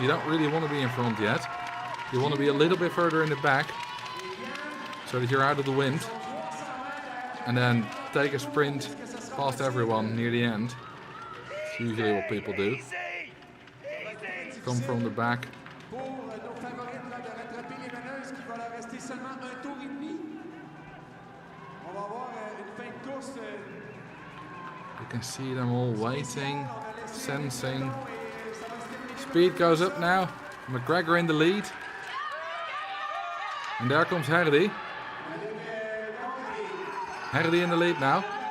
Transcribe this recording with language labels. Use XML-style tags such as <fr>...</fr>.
<en>You don't really want to be in front yet. You want to be a little bit further in the back so that you're out of the wind, and then take a sprint past everyone near the end. It's usually what people do. Come from the back.</en> <fr>est-ce qu'il va leur rester seulement un tour et demi? On va avoir une fin de course.</fr> <en>You can see them all waiting, sensing. Speed goes up now. McGregor in the lead. And there comes Herdy. Herdy in the lead now.</en>